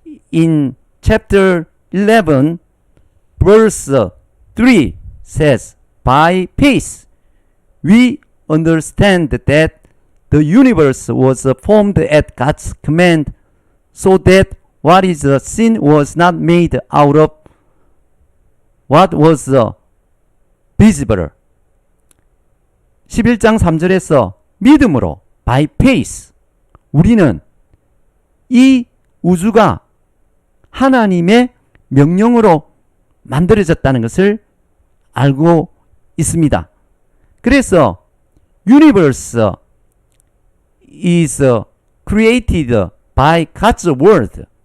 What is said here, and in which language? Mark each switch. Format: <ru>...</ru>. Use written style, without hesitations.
<en>in chapter 11 verse 3 says, by faith we understand that the universe was formed at God's command, so that what is seen was not made out of what was visible.</en> <ko>11장 3절에서 믿음으로</ko> <en>by faith</en> <ko>우리는 이 우주가 하나님의 명령으로 만들어졌다는 것을 알고 있습니다. 그래서</ko> <en>universe is created by God's word.</en>